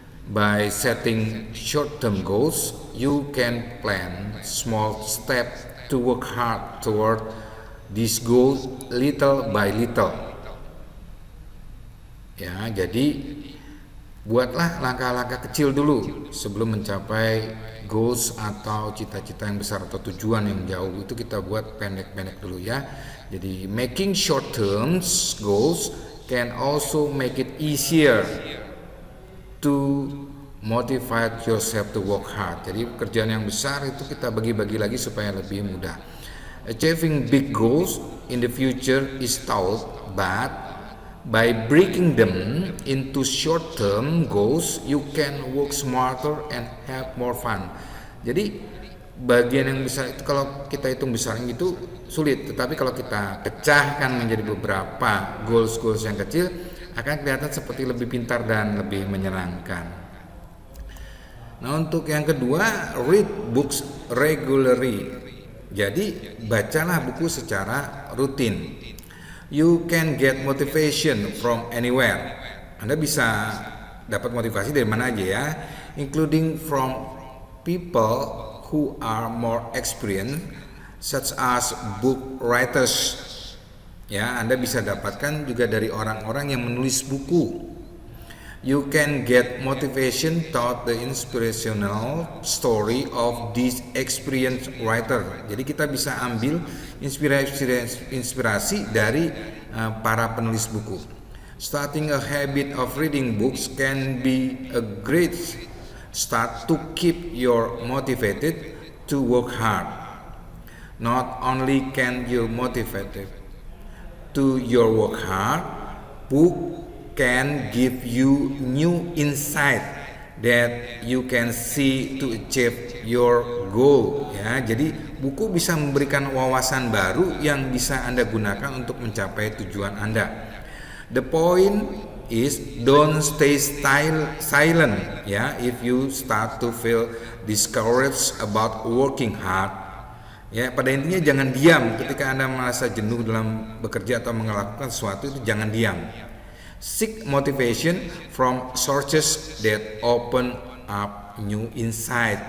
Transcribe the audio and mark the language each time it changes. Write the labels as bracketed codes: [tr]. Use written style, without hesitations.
[en] By setting short-term goals, you can plan small steps to work hard toward these goals little by little. [id] Jadi buatlah langkah-langkah kecil dulu sebelum mencapai goals atau cita-cita yang besar atau tujuan yang jauh. Itu kita buat pendek-pendek dulu ya. [en] Jadi making short-term goals can also make it easier to motivate yourself to work hard. [id] Jadi pekerjaan yang besar itu kita bagi-bagi lagi supaya lebih mudah. [en] Achieving big goals in the future is tough, but by breaking them into short-term goals, you can work smarter and have more fun. [id] Jadi bagian yang besar itu kalau kita hitung besarnya itu sulit, tetapi kalau kita pecahkan menjadi beberapa goals yang kecil, akan kelihatan seperti lebih pintar dan lebih menyenangkan. Nah, untuk yang kedua, [en] read books regularly. [id] Jadi bacalah buku secara rutin. [en] You can get motivation from anywhere. [id] Anda bisa dapat motivasi dari mana aja ya, [en] including from people who are more experienced, such as book writers. [id] Anda bisa dapatkan juga dari orang-orang yang menulis buku. [en] You can get motivation through the inspirational story of this experienced writer. [id] Jadi kita bisa ambil inspirasi dari para penulis buku. [en] Starting a habit of reading books can be a great start to keep you motivated to work hard. Not only can you motivated to your work hard, book can give you new insight that you can see to achieve your goal, ya. [id] Jadi buku bisa memberikan wawasan baru yang bisa Anda gunakan untuk mencapai tujuan Anda. [en] The point is don't stay silent, ya, if you start to feel discouraged about working hard. [id] Ya, pada intinya jangan diam ketika Anda merasa jenuh dalam bekerja atau melakukan sesuatu, itu jangan diam. [en] Seek motivation from sources that open up new insight.